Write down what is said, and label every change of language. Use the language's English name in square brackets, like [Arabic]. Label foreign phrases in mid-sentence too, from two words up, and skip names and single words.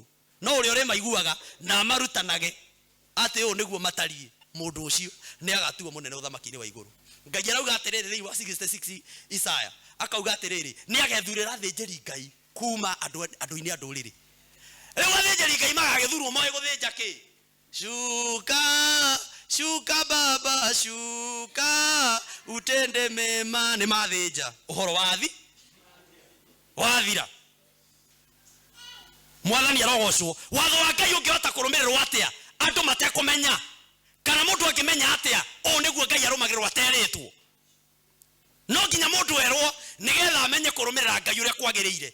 [Kikuyu] No ũrĩa ũrĩmaiguaga na marutanage atĩ ũũ nĩguo matariĩ, mũndũ ũcio nĩ agatuo mũnene ũthamaki-inĩ wa igũrũ. Ngai arauga atĩrĩrĩ thĩinĩ wa 66 Isaya, akauga atĩrĩrĩ, nĩ agethurĩra athĩnjĩri Ngai kuma andũ-inĩ a ndũrĩrĩ. Rĩu athĩnjĩri Ngai magagĩthurwo moĩ gũthĩnja kĩ? [Swahili] Shuka baba shuka utende mema. [Kikuyu] Nĩ mathĩnja ũhoro wathira. Mwathani arogocwo. Watho wa Ngai ũngĩhota kũrũmĩrĩrwo atĩa andũ matekũmenya, kana mũndũ angĩmenya atĩa ũũ nĩguo Ngai arũmagĩrĩrwo aterĩtwo? No nginya mũndũ erwo nĩgetha amenye kũrũmĩrĩra Ngai ũrĩa kwagĩrĩire.